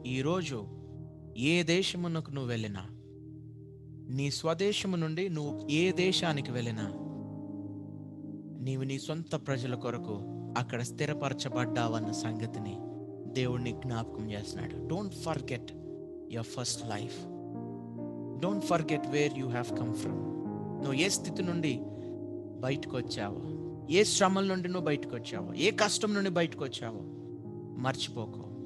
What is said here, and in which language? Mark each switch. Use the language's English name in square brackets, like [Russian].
[Telugu] ఈరోజు ఏ దేశమునకు నువ్వు వెళ్ళినా, నీ స్వదేశము నుండి నువ్వు ఏ దేశానికి వెళ్ళినా, నీవు నీ సొంత ప్రజల కొరకు అక్కడ స్థిరపరచబడ్డావన్న సంగతిని దేవుడిని జ్ఞాపకం చేస్తున్నాడు. [English] Don't forget your first life. Don't forget where you have come from. [Telugu] నువ్వు ఏ స్థితి నుండి బయటకు వచ్చావో, ఏ శ్రమల నుండి నువ్వు బయటకు వచ్చావో, ఏ కష్టం నుండి బయటకు వచ్చావో మర్చిపోకు.